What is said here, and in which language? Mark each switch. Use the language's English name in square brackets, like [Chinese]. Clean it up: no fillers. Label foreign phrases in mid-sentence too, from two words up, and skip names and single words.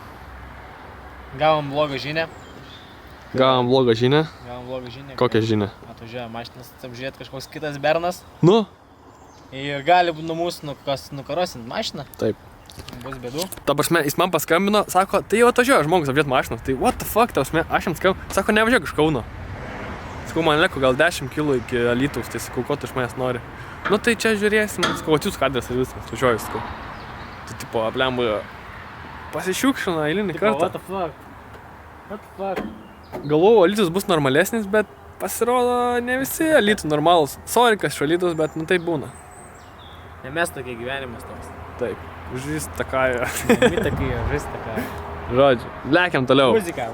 [Lithuanian] Gavom blogą žinią. Gavom blogą žinią. Kokią žinią? Atvažiuoja mašinas apžiūrėti kažkoks kitas bernas. Nu? Ir gali nuo mūsų nukarosint mašiną. Taip. Bus bėdų. Ta prasme, jis man paskambino, sako, tai jau atvažiuoja žmogus apžiūrėti mašiną. Tai [English] what the fuck, [Lithuanian] ta prasme, aš jam skambinu. Sako, nevažiuok iš Kauno. Sakau, man liko gal 10 km iki Alytaus, tai sakau, ko tu iš manęs nori. Nu tai čia žiūrėsim, sakau, atsiūsk adresą ir viskas, važiuoju, sakau. Tai tipo, aplembu, pasišiukšino eilinį kartą. [English] What the fuck? What the fuck? [Lithuanian] Galvojau, Alytus bus normalesnis, bet pasirodo ne visi Alytų normalus. Sorry, kas iš Alytus, bet nu taip būna. Ne mes tokie gyvenimas toks. Taip, [Russian] жизнь такая. Мы tokie, жизнь такая. [Lithuanian] Žodžiu, lekiam toliau. Muzika.